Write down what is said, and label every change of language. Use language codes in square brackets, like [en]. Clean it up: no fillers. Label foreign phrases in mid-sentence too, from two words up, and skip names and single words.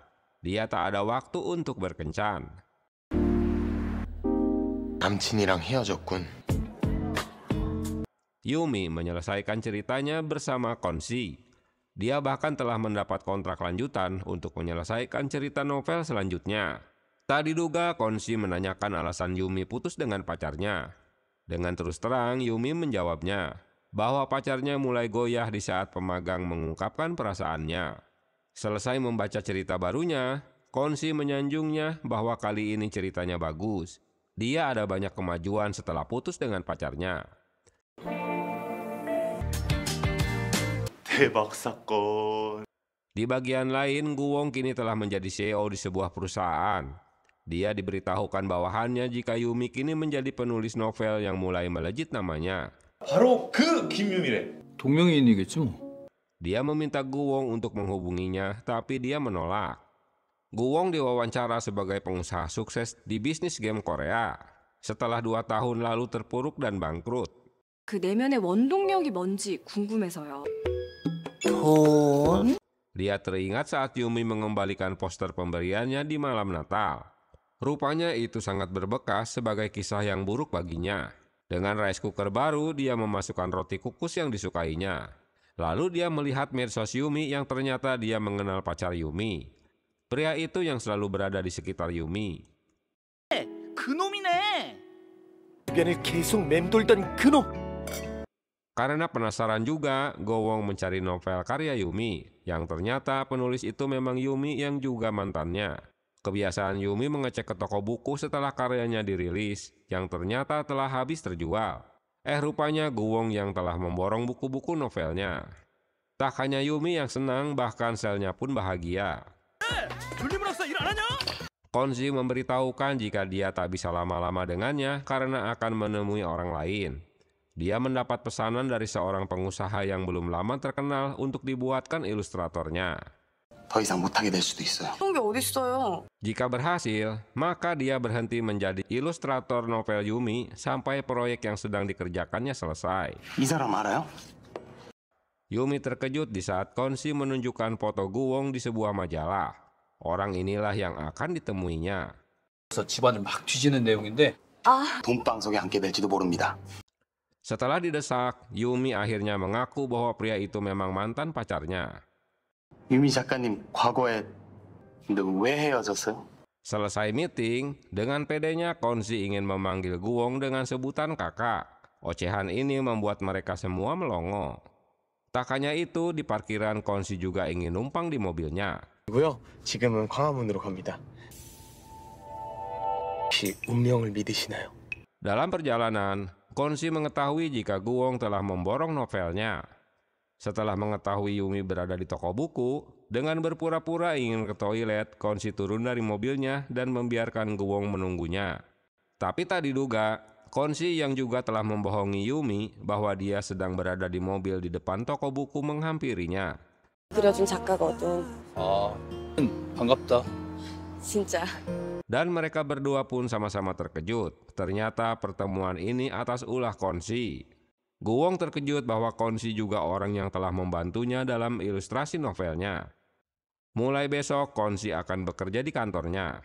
[id] Dia tak ada waktu untuk berkencan. [ko] 남친이랑 헤어졌군. [id] Yumi menyelesaikan ceritanya bersama Konshi. Dia bahkan telah mendapat kontrak lanjutan untuk menyelesaikan cerita novel selanjutnya. Tak diduga Konshi menanyakan alasan Yumi putus dengan pacarnya. Dengan terus terang Yumi menjawabnya bahwa pacarnya mulai goyah di saat pemagang mengungkapkan perasaannya. Selesai membaca cerita barunya, Konshi menyanjungnya bahwa kali ini ceritanya bagus. Dia ada banyak kemajuan setelah putus dengan pacarnya. [ko] 대박 사건. [id] Di bagian lain, Guwong kini telah menjadi CEO di sebuah perusahaan. Dia diberitahukan bawahannya jika Yumi kini menjadi penulis novel yang mulai melejit namanya. [ko] 바로 그 김유미래. 동명이인이겠지 뭐. [id] Dia meminta Guwong untuk menghubunginya, tapi dia menolak. Guwong diwawancara sebagai pengusaha sukses di bisnis game Korea. Setelah 2 tahun lalu terpuruk dan bangkrut. [ko] 그 내면의 원동력이 뭔지 궁금해서요. [id] Dia teringat saat Yumi mengembalikan poster pemberiannya di malam Natal. Rupanya itu sangat berbekas sebagai kisah yang buruk baginya. Dengan [en] rice cooker [id] baru, dia memasukkan roti kukus yang disukainya. Lalu dia melihat medsos Yumi yang ternyata dia mengenal pacar Yumi. Pria itu yang selalu berada di sekitar Yumi. [ko] 그놈이네. 주변을 계속 맴돌던 그놈. [id] Karena penasaran juga, Guwong mencari novel karya Yumi, yang ternyata penulis itu memang Yumi yang juga mantannya. Kebiasaan Yumi mengecek ke toko buku setelah karyanya dirilis, yang ternyata telah habis terjual. Rupanya Guwong yang telah memborong buku-buku novelnya. Tak hanya Yumi yang senang, bahkan selnya pun bahagia. Konshi memberitahukan jika dia tak bisa lama-lama dengannya karena akan menemui orang lain. Dia mendapat pesanan dari seorang pengusaha yang belum lama terkenal untuk dibuatkan ilustratornya. [ko] 더 이상 못하게 될 수도 있어요. 그런 게 어딨어요. [id] Jika berhasil, maka dia berhenti menjadi ilustrator novel Yumi sampai proyek yang sedang dikerjakannya selesai. [ko] 이 사람 알아요? [id] Yumi terkejut di saat Konshi menunjukkan foto Guwong di sebuah majalah. Orang inilah yang akan ditemuinya. [ko] 집안을 막 뒤지는 내용인데. 돈방석에 앉게 될지도 모릅니다. [id] Setelah didesak, Yumi akhirnya mengaku bahwa pria itu memang mantan pacarnya. [ko] 유미 작가님, 과거에 근데 왜 헤어졌어요? [id] Selesai meeting, dengan pedenya Konshi ingin memanggil Guwong dengan sebutan kakak. Ocehan ini membuat mereka semua melongo. Tak hanya itu, di parkiran Konshi juga ingin numpang di mobilnya. [ko] 고요. 지금은 광화문으로 갑니다. 혹시 운명을 믿으시나요? [id] Dalam perjalanan, Konshi mengetahui jika Guwong telah memborong novelnya. Setelah mengetahui Yumi berada di toko buku, dengan berpura-pura ingin ke toilet, Konshi turun dari mobilnya dan membiarkan Guwong menunggunya. Tapi tak diduga, Konshi yang juga telah membohongi Yumi bahwa dia sedang berada di mobil di depan toko buku menghampirinya. [ko] 그려준 작가거든. 반갑다. 진짜. [id] Dan mereka berdua pun sama-sama terkejut. Ternyata pertemuan ini atas ulah Konshi. Guwong terkejut bahwa Konshi juga orang yang telah membantunya dalam ilustrasi novelnya. Mulai besok Konshi akan bekerja di kantornya.